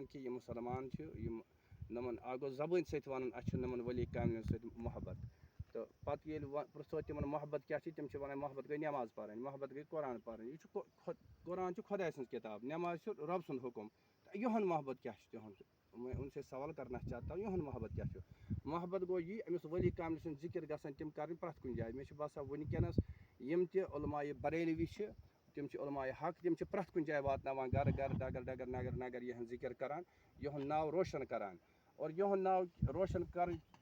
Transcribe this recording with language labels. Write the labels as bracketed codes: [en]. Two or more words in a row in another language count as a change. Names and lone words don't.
[ks] کہِ یِم مُسلمان چھِ یِم نۄمَن اَکھ گوٚو زبٲنۍ سۭتۍ وَنُن اَسہِ چھُ نۄمَن ؤلی کامٮ۪ن سۭتۍ محبت تہٕ پَتہٕ ییٚلہِ پرٛژھو تِمَن محبت کیٛاہ چھِ تِم چھِ وَنان محبت گٔے نٮ۪ماز پَرٕنۍ محبت گٔے قرآن پَرٕنۍ یہِ چھُ قرآن چھُ خۄداے سٕنٛز کِتاب نٮ۪ماز چھُ رۄب سُنٛد حُکُم تہٕ یِہُنٛد محبت کیٛاہ چھُ تِہُنٛد [ur] اُن سے سوال کَرنا چاہتا ہوں [ks] یِہُنٛد محبت کیٛاہ چھُ محبت گوٚو یہِ أمِس ؤلی کامہِ سُنٛد ذِکِر گژھان تِم کَرٕنۍ پرٛٮ۪تھ کُنہِ جایہِ مےٚ چھُ باسان وٕنکٮ۪نَس یِم تہِ عُلمایہِ بریلوی چھِ تِم چھِ عُلمایہِ حق تِم چھِ پرٛٮ۪تھ کُنہِ جایہِ واتناوان گرٕ گرٕ [ur] ڈگر ڈگر نگر نگر [ks] یِہٕنٛز ذِکِر کَران یِہُنٛد ناو روشَن کَران اور یِہُنٛد ناو روشَن کَرٕنۍ